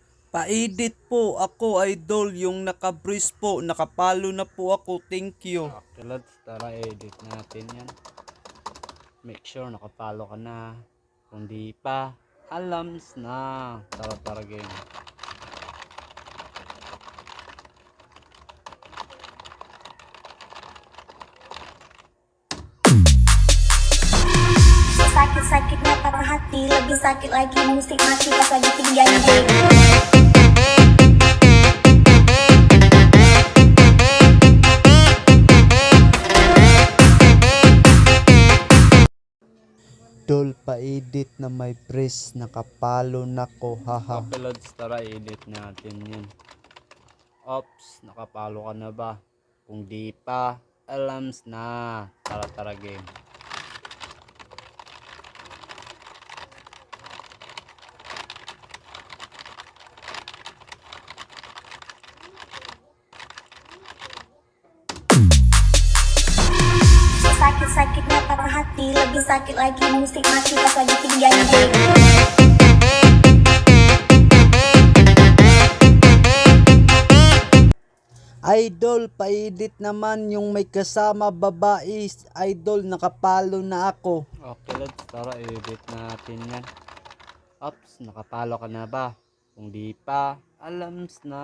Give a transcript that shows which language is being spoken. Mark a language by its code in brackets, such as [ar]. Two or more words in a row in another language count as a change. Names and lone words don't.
[tl] Pa-edit po ako, idol, yung naka-brace po, nakapalo na po ako, [en] thank you. Okay, lads, [tl] tara edit natin yan. [en] Make sure [tl] nakapalo ka na. Kung di pa, alams na. Tara game. [id] Sakit-sakit na patah hati, lebih sakit lagi musik mati pas lagi tinggal game. [tl] Idol, pa-edit na may brace, nakapalo na ko, haha. [en] Okay, lads, [tl] tara edit natin yan. Ops, nakapalo ka na ba? Kung di pa, alams na. Tara game. [id] Sakit-sakit na patah hati, lebih sakit lagi musik mati pas lagi tinggal game. [tl] Idol, pa-edit naman yung may kasama babae, idol, nakapalo na ako. [en] Okay, lads, [tl] tara edit natin yan. Ops, nakapalo ka na ba? Kung di pa, alams na.